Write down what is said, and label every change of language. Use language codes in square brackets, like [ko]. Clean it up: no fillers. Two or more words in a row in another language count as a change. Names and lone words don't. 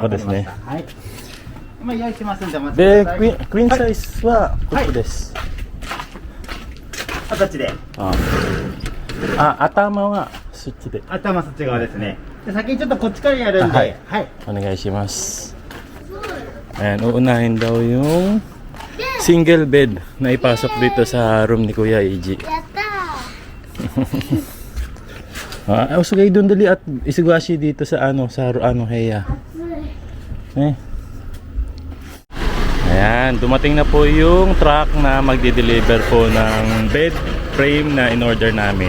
[ja] ここですね。はい。今用意しますんでお待ちください。で、クイーンサイズはここです。形で。頭はそっちで。頭そっち側ですね。で、先にちょっとこっちからやるんで、はいはい。お願いします。 [tl] Ayan, uunahin daw yung single bed na ipasok dito sa room ni Kuya EG. Usugay doon dali at isugwashi dito sa heya. Ayan, dumating na po yung truck na magdi-deliver po ng bed frame na in-order namin.